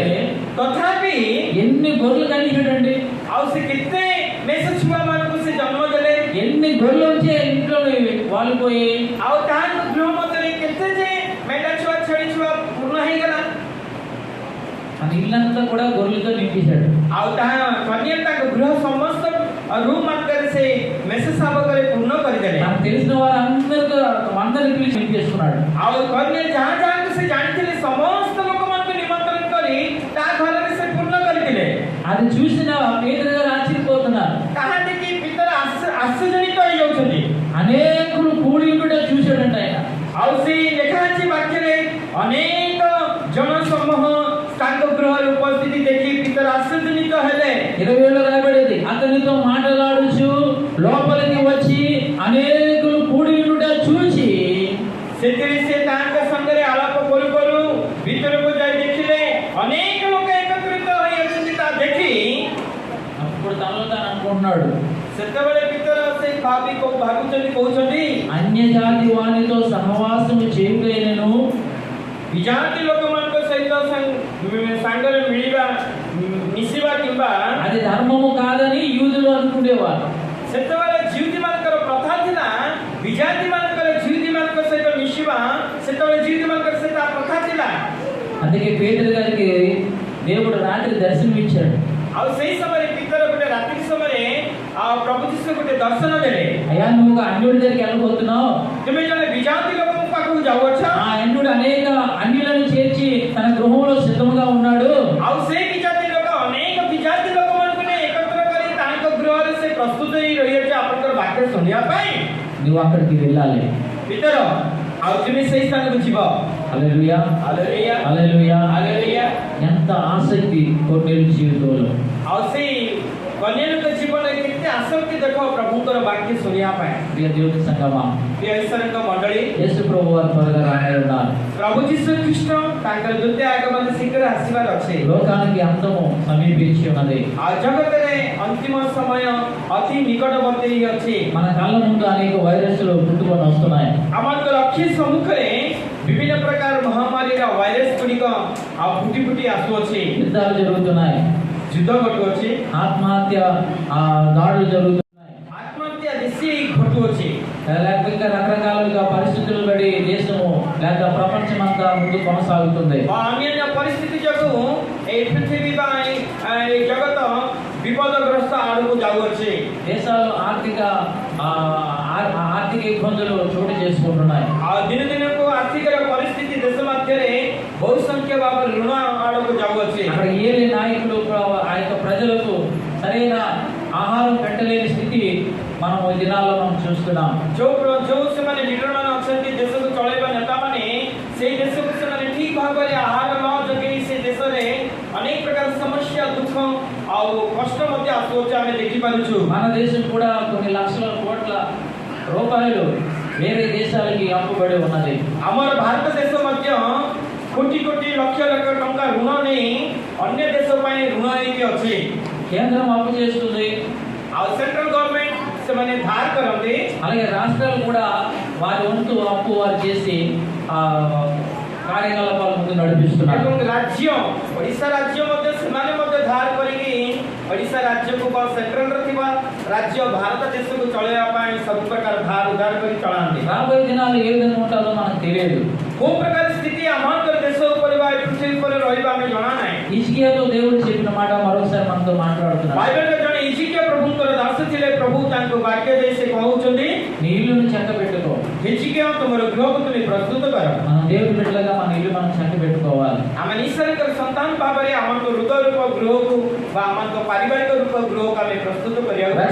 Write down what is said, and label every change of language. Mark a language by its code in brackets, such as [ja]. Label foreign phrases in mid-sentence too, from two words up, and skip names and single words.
[or] ତଥାପି [te] ఎన్ని గొర్రెలు కనిపించడండి, [or] ଆଉ ସେ କେତେ ମେଷ ଛୁଆମାନଙ୍କୁ ସେ ଜନ୍ମ ଦେଲେ, [te] ఎన్ని గొర్రెలు వచ్చే ఇంట్లో వాళ్ళు పోయి [or] ଆଉ ତାଙ୍କ ଗୃହ ମଧ୍ୟରେ କେତେ ଯେ ମେଣ୍ଢା ଛୁଆ ଛେଳି ଛୁଆ ପୂର୍ଣ୍ଣ ହେଇଗଲା। [te] మన ఇల్లంతా కూడా గొర్రెలతో నింపేశాడు। [or] ଆଉ ତାହା କର୍ନିଏଲ ତାଙ୍କ ଗୃହ ସମସ୍ତ ରୁମ୍ ମାନଙ୍କରେ ସେ ମେଷ ଶାବକରେ ପୂର୍ଣ୍ଣ କରିଦେଲେ। [te] నాకు తెలిసిన అందరినీ పిలిచి నింపేసుకున్నాడు। [or] ଆଉ କର୍ନିଏଲ ଯାହା ଯାହାକୁ ସେ ଜାଣିଥିଲେ ସମସ୍ତ ଲୋକମାନଙ୍କୁ ନିମନ୍ତ୍ରଣ କରି ତା ଘରରେ ସେ ପୂର୍ଣ୍ଣ କରିଥିଲେ। [te] అది చూసిన పేతురు గారు ఆశ్చర్యపోతున్నారు। [or] ତାହା ଦେଖି ପିତର ଆଶ୍ଚର୍ଯ୍ୟଜନିତ ହେଇଯାଉଛନ୍ତି। [te] అనేకులు కూడి ఉండుట చూశాడంట ఆయన। [or] ଆଉ ସେଇ ଲେଖା ଅଛି ବାକ୍ୟରେ ଅନେକ ଜନସମୂହ ତାଙ୍କ ଗୃହରେ ଉପସ୍ଥିତି ଦେଖି ପିତର ଆଶ୍ଚର୍ଯ୍ୟଜନିତ ହେଲେ। [te] 20 రాయబడింది, అతనితో మాట్లాడుచు లోపలికి వచ్చి అనేకులు కూడి ఉండుట చూసి [or] ସେଥିରେ ସେ ତାଙ୍କ ସାଙ୍ଗରେ ଆଳାପ କରୁ କରୁ ଭିତରକୁ ଯାଇ ଦେଖିଲେ ଅନେକ ଲୋକ ଏକତ୍ରିତ ହୋଇଅଛନ୍ତି। ତା ଦେଖି [te] అప్పుడు తనలో తాను అనుకుంటున్నాడు, [or] ସେତେବେଳେ ପିତର ସେ ଭାବୁଛନ୍ତି କହୁଛନ୍ତି, [te] అన్య జాతి వానితో సహవాసము చేయుటైనను [or] ବିଜାତି ଲୋକମାନଙ୍କ ସହିତ ସାଙ୍ଗରେ ମିଶିବା କିମ୍ବା [te] అది ధర్మము కాదని యూదులు అనుకునేవారు। [or] ସେତେବେଳେ ଜିହୁଦୀ ମାନଙ୍କର ପ୍ରଥା ଥିଲା ବିଜାତି ମାନଙ୍କର ଜିହୁଦୀ ମାନଙ୍କ ସହିତ ମିଶିବା। ସେତେବେଳେ ଜିହୁଦୀ ମାନଙ୍କର ସେଟା ପ୍ରଥା ଥିଲା। [te] అందుకే పేతురు గారికి దేవుడు రాత్రి దర్శనం ఇచ్చాడు। [or] ଆଉ ସେଇ ସମୟରେ ପିତର ଗୋଟେ ରାତ୍ରି ସମୟରେ ପ୍ରଭୁ ଯୀଶୁ ଗୋଟେ ଦର୍ଶନ ଦେଲେ। [te] అయ్యా నువ్వు ఒక అన్యుడి దగ్గరికి వెళ్ళబోతున్నావు, [or] ତୁମେ ଜଣେ ବିଜାତି ଲୋକଙ୍କ ପାଖକୁ ଯାଉଅଛ। [te] ఆ అన్యుడు అనేక అన్యులను చేర్చి తన గృహంలో సిద్ధముగా ఉన్నాడు। [or] ଆଉ ସେଇ ବିଜାତି ଲୋକ ଅନେକ ବିଜାତି ଲୋକମାନଙ୍କୁ ନେଇ ଏକତ୍ର କରି ତାଙ୍କ ଗୃହରେ ସେ ପ୍ରସ୍ତୁତ ହେଇ ରହିଅଛି ଆପଣଙ୍କର ବାକ୍ୟ ଶୁଣିବା ପାଇଁ। [te] నువ్వు అక్కడికి వెళ్ళాలి। [or] ପିତର ଆଉ ତୁମେ ସେଇ ସ୍ଥାନକୁ ଯିବ। [te] హల్లెలూయా, [or] ହାଲେଲୁୟା [te] హల్లెలూయా। [or] ହାଲେଲୁୟା। [te] ఎంత ఆసక్తి కొన్నేళ్ళ జీవితంలో। [or] ଆଉ ସେଇ କନ୍ୟାଙ୍କ ଜୀବନରେ କେତେ ଆସକ୍ତି ଦେଖ ପ୍ରଭୁଙ୍କର ବାକ୍ୟ ଶୁଣିବା ପାଇଁ। [te] ప్రియ దేవుని సంగమా, [or] ପ୍ରିୟ ଈଶ୍ୱରଙ୍କ ମଣ୍ଡଳୀ, [te] యేసు ప్రభు వారు త్వరగా రానున్నారు। [or] ପ୍ରଭୁ ଯୀଶୁ ଖ୍ରୀଷ୍ଟ ତାଙ୍କର ଦ୍ୱିତୀୟ ଆଗମନ ଶୀଘ୍ର ଆସିବାର ଅଛି। [te] లోకానికి అంతము సమీపించి ఉన్నది। [or] ଆଉ ଜଗତରେ ଅନ୍ତିମ ସମୟ ଅତି ନିକଟବର୍ତ୍ତୀ ଅଛି। [te] మన కళ్ళ ముందు అనేక వైరస్లు పుట్టుకొని వస్తున్నాయి। [or] ଆମର ଅକ୍ଷି ସମ୍ମୁଖରେ ବିଭିନ୍ନ ପ୍ରକାର ମହାମାରୀର ଭାଇରସ ଗୁଡ଼ିକ ଫୁଟି ଫୁଟି ଆସୁଅଛି। [te] యుద్ధాలు జరుగుతున్నాయి, [or] ଯୁଦ୍ଧ ଘଟୁଅଛି, [te] ఆత్మహత్య దాడులు జరుగుతున్నాయి, [or] ଆତ୍ମହତ୍ୟା ବେଶୀ ଘଟୁଅଛି। [te] లేకపోతే రకరకాలుగా పరిస్థితులు బట్టి దేశము లేక ప్రపంచం అంతా ముందు కొనసాగుతుంది। [or] ଅନ୍ୟାନ୍ୟ ପରିସ୍ଥିତି ଯୋଗୁଁ ଏହି ପୃଥିବୀ ବା ଏହି ଜଗତ ବିପଦଗ୍ରସ୍ତ ଆଡ଼କୁ ଯାଉଅଛି। [te] దేశాలు ఆర్థిక ఇబ్బందులు చోటు చేసుకుంటున్నాయి। [or] ଆଉ ଦିନ ଦିନକୁ ଆର୍ଥିକ ପରିସ୍ଥିତି ଦେଶ ମଧ୍ୟରେ ବହୁ ସଂଖ୍ୟା ଭାବରେ ଋଣ ଆଡ଼କୁ ଯାଉଅଛି। [te] అక్కడ ఏలే నాయకులు ఆ యొక్క ప్రజలకు సరైన ఆహారం పెట్టలేని స్థితి మనం ఈ దినాల్లో మనం చూస్తున్నాం। [or] ଯୋଉ ସେମାନେ ଲିଡର ମାନେ ଅଛନ୍ତି ଦେଶକୁ ଚଳେଇବା ନେତାମାନେ ସେଇ ଦେଶକୁ ସେମାନେ ଠିକ ଭାବରେ ଆହାର ନ ଯୋଗେଇ ସେ ଦେଶରେ ଅନେକ ପ୍ରକାର ସମସ୍ୟା ଦୁଃଖ ଆଉ କଷ୍ଟ ମଧ୍ୟ ଆସୁଅଛି ଆମେ ଦେଖିପାରୁଛୁ। [te] మన దేశం కూడా కొన్ని లక్షల కోట్ల రూపాయలు వేరే దేశాలకి అప్పుబడి ఉన్నది। [or] ଆମର ଭାରତ ଦେଶ ମଧ୍ୟ କୋଟି କୋଟି ଲକ୍ଷ ଲକ୍ଷ ଟଙ୍କା ଋଣ ନେଇ ଅନ୍ୟ ଦେଶ ପାଇଁ ଋଣ ହେଇକି ଅଛି। [te] కేంద్రం అప్పు చేస్తుంది, [or] ଆଉ [en] central government [or] ସେମାନେ ଧାର କରନ୍ତି। [te] అలాగే రాష్ట్రాలు కూడా వారి వంతు అప్పు వారు చేసి ఆ కార్యకలాపాల ముందు నడిపిస్తున్నారు। [or] ଏବଂ ରାଜ୍ୟ ଓଡ଼ିଶା ରାଜ୍ୟ ମଧ୍ୟ ସେମାନେ ମଧ୍ୟ ଧାର କରିକି ଓଡ଼ିଶା ରାଜ୍ୟକୁ ବା ସେଣ୍ଟ୍ରାଲରେ ଥିବା ରାଜ୍ୟ ଭାରତ ଦେଶକୁ ଚଳେଇବା ପାଇଁ ସବୁ ପ୍ରକାର ଧାର ଉଧାର କରି ଚଳାନ୍ତି। [te] రాబోయే దినాలు ఏ విధంగా ఉంటుందో మనకు తెలియదు। [or] କୋଉ ପ୍ରକାର ସ୍ଥିତି ଆମଙ୍କର ଦେଶ ଉପରେ ବା ଏ ପୃଥିବୀ ଉପରେ ରହିବା ଆମେ ଜଣା ନାହିଁ। [te] హిజ్కియాతో దేవుడు చెప్పిన మాట మరొకసారి మనతో మాట్లాడుతున్నాడు। [or] ବାଇବେଲରେ ଜଣେ ହିଜକିୟା ପ୍ରଭୁଙ୍କର ଦାସ ଥିଲେ। ପ୍ରଭୁ ତାଙ୍କୁ ବାକ୍ୟ ଦେଇ ସେ କହୁଛନ୍ତି, [te] నీ ఇల్లును చక్క పెట్టుకో। [or] ହିଜକିୟା ତୁମର ଗୃହକୁ ତୁମେ ପ୍ରସ୍ତୁତ କର। [te] మనం దేవుడి బిడ్డలుగా మన ఇల్లు మనం చక్క పెట్టుకోవాలి। [or] ଆମେ ଈଶ୍ୱରଙ୍କର ସନ୍ତାନ ଭାବରେ ଆମଙ୍କ ହୃଦୟ ରୂପ ଗୃହକୁ ବା ଆମଙ୍କ ପାରିବାରିକ ରୂପ ଗୃହକୁ ଆମେ ପ୍ରସ୍ତୁତ କରିବାକୁ ପଡ଼ିବ।